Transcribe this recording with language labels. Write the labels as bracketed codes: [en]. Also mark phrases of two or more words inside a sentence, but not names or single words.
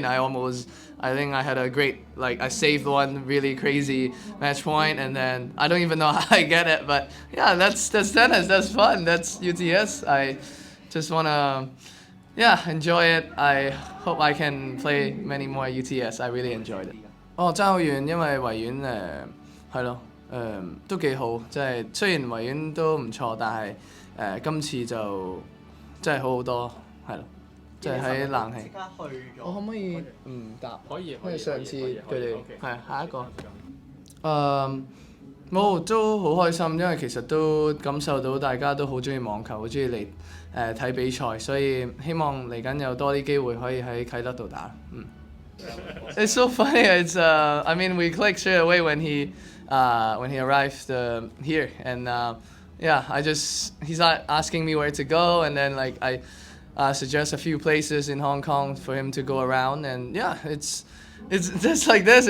[en] I think I had a great, like, I saved one really crazy match point, and then I don't even know how I get it, but yeah, that's tennis. That's fun. That's UTS. I just wanna, yeah, enjoy it. I hope I can play many more UTS. I really enjoyed it. [yue] 哦，爭好遠，因為維園係咯都幾好，即係雖然維園都唔錯，但係今次就真係好好多，係咯。即係喺冷氣。我可唔可以唔答？因為上次佢哋係下一個。冇都好開心，因為其實都感受到大家都好中意網球，好中意嚟睇比賽，所以希望嚟緊有多啲機會可以喺啟德度打。 [en] It's so funny. It's I mean we clicked straight away when he arrived here, and yeah, he's asking me where to go, and then like I suggest a few places in Hong Kong for him to go around, and yeah, it's just like this.